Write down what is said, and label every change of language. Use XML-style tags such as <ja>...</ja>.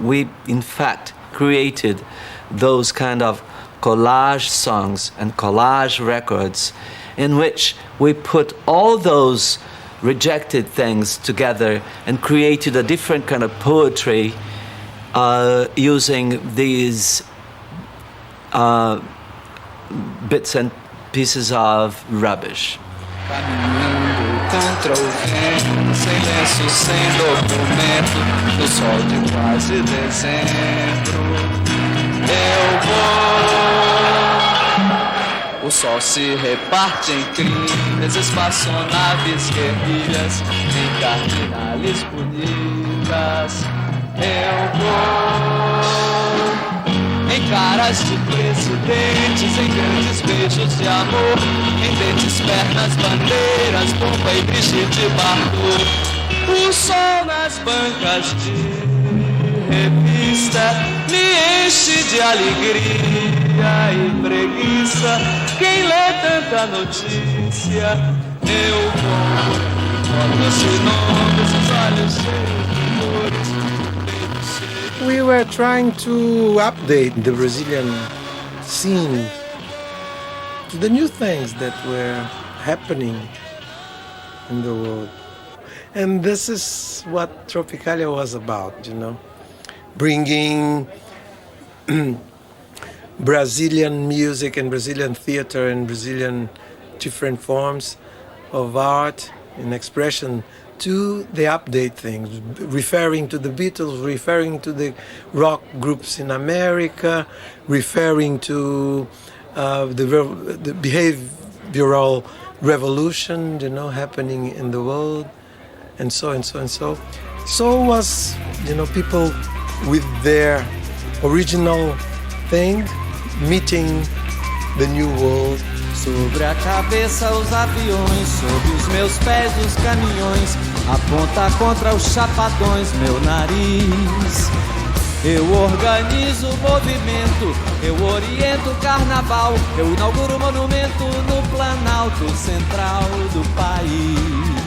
<en>We, in fact, created those kind of collage songs and collage records in which we put all those rejected things together and created a different kind of poetry using these bits and pieces of rubbish.</en> <pt>Caminhando contra o vento, sem lenço, sem documento, no sol de quase dezembro, eu vou. O sol se reparte em crimes, espaçonaves, guerrilhas, em cardinales bonitas. Eu vou em caras de presidentes, em grandes beijos de amor, em dentes, pernas, bandeiras, pompa e Brigitte Bardot. O sol nas bancas de revista me enche de alegria e preguiça. Quem lê tanta notícia, eu vou, olhos e nomes, os olhos cheios de cores.</pt> <en>We were trying to update the Brazilian scene to the new things that were happening in the world. And this is what Tropicalia was about, you know, bringing Brazilian music and Brazilian theater and Brazilian different forms of art and expression to the update things, referring to the Beatles, referring to the rock groups in America, referring to the behavioral revolution, you know, happening in the world, and so and so and so. So was, you know, people with their original thing meeting the new world.</en> <pt>Sobre a cabeça os aviões, sob os meus pés os caminhões, aponta contra os chapadões meu nariz. Eu organizo o movimento, eu oriento o carnaval, eu inauguro o monumento no Planalto Central do país.</pt>